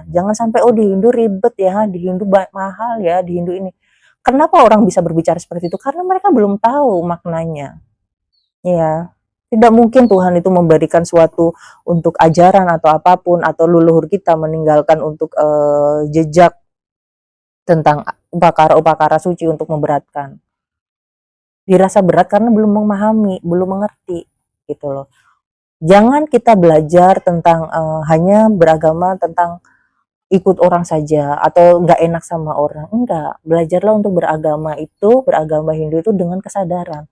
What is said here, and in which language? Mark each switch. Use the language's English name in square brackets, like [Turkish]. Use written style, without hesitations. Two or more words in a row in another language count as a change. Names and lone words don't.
[Indonesian] Jangan sampai oh di Hindu ribet ya, di Hindu mahal ya, di Hindu ini. Kenapa orang bisa berbicara seperti itu? Karena mereka belum tahu maknanya. Ya. Tidak mungkin Tuhan itu memberikan suatu untuk ajaran atau apapun atau leluhur kita meninggalkan untuk jejak tentang upakara-upakara suci untuk memberatkan. Dirasa berat karena belum memahami, belum mengerti gitu loh. Jangan kita belajar tentang hanya beragama tentang ikut orang saja atau nggak enak sama orang. Enggak, belajarlah untuk beragama Hindu itu dengan kesadaran.